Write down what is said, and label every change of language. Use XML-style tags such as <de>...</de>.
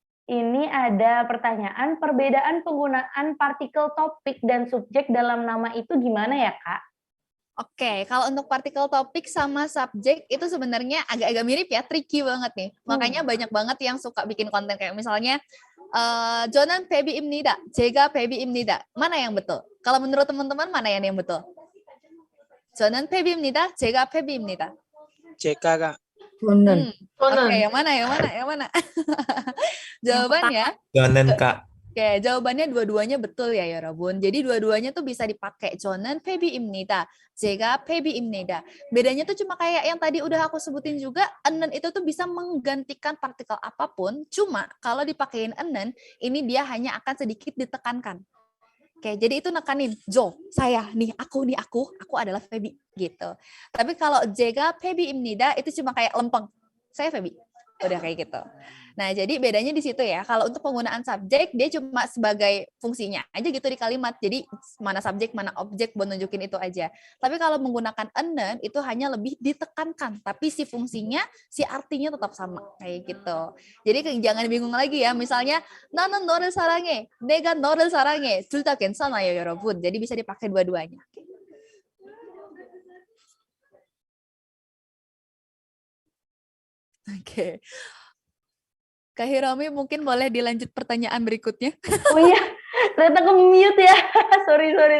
<id>Ini ada pertanyaan, perbedaan penggunaan partikel topik dan subjek dalam nama itu gimana ya Kak? Oke, kalau untuk partikel topik sama subjek itu sebenarnya agak-agak mirip ya, tricky banget nih. Makanya banyak banget yang suka bikin konten kayak misalnya</id> <ko>저는 베비입니다, 제가 베비입니다.</ko> <id>Mana yang betul? Kalau menurut teman-teman mana yang betul?</id> <ko>저는 베비입니다, 제가 베비입니다.</ko> <id>JK Kak. Jonan. Oke, yang mana? Jawabannya Jonan Kak. Oke, jawabannya dua-duanya betul ya</id> <ko>여러분.</ko> <id>Jadi dua-duanya tuh bisa dipakai.</id> <ko>저는 페비입니다. 제가 페비입니다.</ko> <id>Bedanya tuh cuma kayak yang tadi udah aku sebutin juga, enen itu tuh bisa menggantikan partikel apapun. Cuma kalau dipakein enen, ini dia hanya akan sedikit ditekankan. Oke, jadi itu nekanin, Jo, saya, aku adalah Febi, gitu. Tapi kalau</id> <ko>제가 페비입니다,</ko> <id>itu cuma kayak lempeng, saya Febi. Udah kayak gitu. Nah, jadi bedanya di situ ya. Kalau untuk penggunaan subjek, dia cuma sebagai fungsinya aja gitu di kalimat. Jadi mana subjek, mana objek buat nunjukin itu aja. Tapi kalau menggunakan enen, itu hanya lebih ditekankan. Tapi si fungsinya, si artinya tetap sama. Kayak gitu. Jadi jangan bingung lagi ya.</id> <ko>Misalnya, 나는 너를 사랑해, 내가 너를 사랑해. 둘 다 괜찮아요, 여러분.</ko> <id>Jadi bisa dipakai dua-duanya. Oke. Kak Hiromi mungkin boleh dilanjut pertanyaan berikutnya. Oh iya, ternyata ke-mute ya. Sorry.</id>